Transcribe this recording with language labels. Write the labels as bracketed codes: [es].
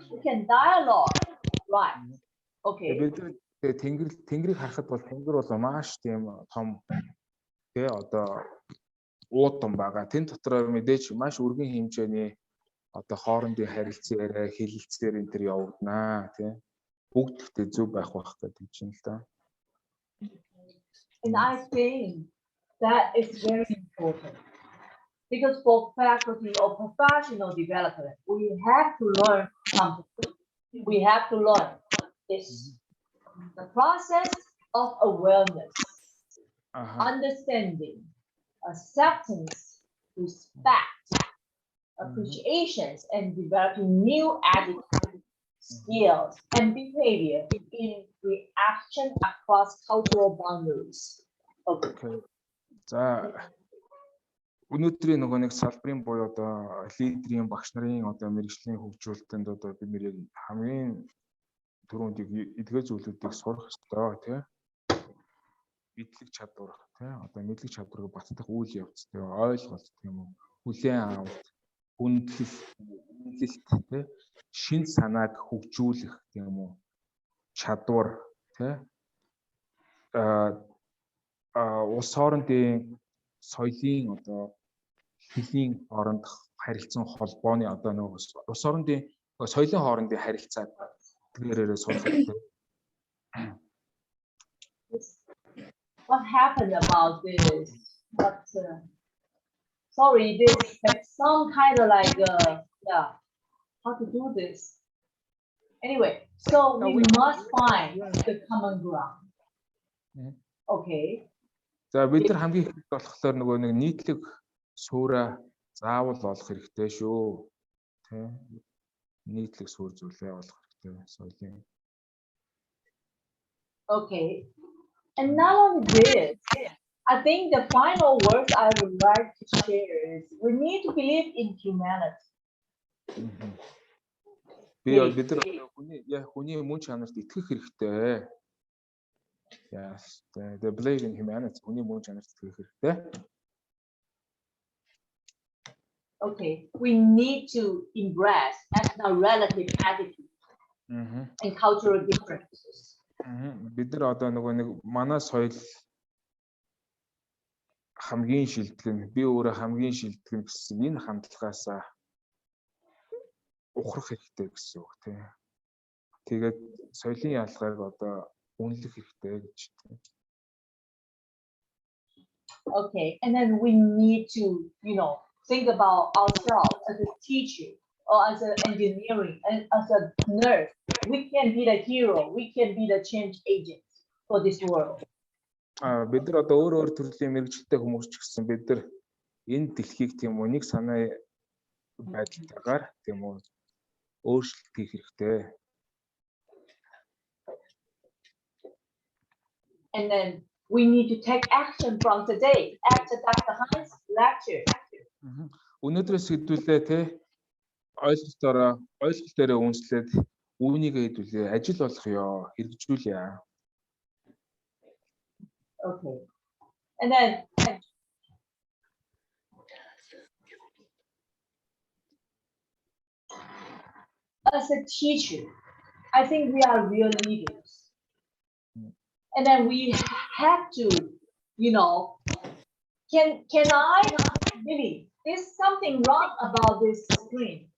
[en] We can dialogue. Right. Okay. [mn] Тэнгэрийг харахад бол тэнгэр бол маш тийм том тий одоо уудам байгаа. Тэн дотор мэдээж маш өргөн хэмжээний одоо хоорондын харилцан яриа, хэлэлцээр энэ төр явагдана тий. Бүгд ихтэй зөв байх гэдэг чинь л да. [en] And I think that is very important because for faculty or professional development, we have to learn something. We have to learn this. The process of awareness, understanding, acceptance, respect, appreciations, and developing new attitudes, skills, and behavior in reaction across cultural boundaries. Okay. [mn] За өнөөдрийн нөгөө нэг салбарын буюу одоо лидерийн багш нарын одоо мэргэжлийн хөгжүүлэлтэнд одоо бид нэр хамгийн түрүүнд эдгээр зүйлүүдийг сурах ёстой тий. Мэдлэг чадвар тий. Одоо мэдлэг чадварыг баттах үйл явц тий. Ойлголт тийм үү. Хүлээн авалт, үнэлэлт тий. Шин санааг хөгжүүлэх тийм үү. Чадвар тий. Улс хоорондын соёлын одоо хэлийн хоорондох харилцан холбооны одоо нэг улс хоорондын соёлын хоорондын харилцааг тэрээрээ сурах хэрэгтэй. [en] What happened about this? But sorry, this has some kind of like yeah, how to do this. Anyway, so we must find the common ground. Okay. [mn] За бид нар хамгийн их болохоор нөгөө нэг нийтлэг суурь заавал олох хэрэгтэй шүү. Тэ? Нийтлэг суурь зүйлээ олох хэрэгтэй соёлын. [en] Okay. And not only this, I think the final words I would like to share is we need to believe in humanity. [mn] Бид нар хүний мөн чанарт итгэх хэрэгтэй. [en] Yes, the believe in humanity. [mn] Хүний мөн чанарт итгэх хэрэгтэй. [en] Okay, we need to embrace ethno relative attitude and cultural differences. [mn] Бид нар одоо нөгөө нэг манай соёл хамгийн шилдэг, би өөрөө хамгийн шилдэг гэсэн энэ хандлагаас ухрах хэрэгтэй гэсэн үг тийм. Тэгээд соёлын ялгааг одоо үнэлэх хэрэгтэй гэж тийм. [en] Okay, and then we need to, think about ourselves as a teacher or as an engineering and as a nurse. We can be the hero. We can be the change agent for this world. [mn] Бид нар одоо өөр төрлийн мэргэжилтэй хүмүүс ч гэсэн бид нар энэ дэлхийг тийм үү нэг санаа байдалтайгаар тийм үү өөрчлөлт хийх хэрэгтэй. [en] And then we need to take action from today after Dr. Han's lecture. [mn] Өнөөдрөөс хэдүүлээ те ойлголтоор үнслээд үүнийг хэдүүлээ ажил болох ёо хэрэгжүүлье. [en] Okay. And then as a teacher, I think we are real leaders. And then we have to, can I really, there's something wrong about this screen.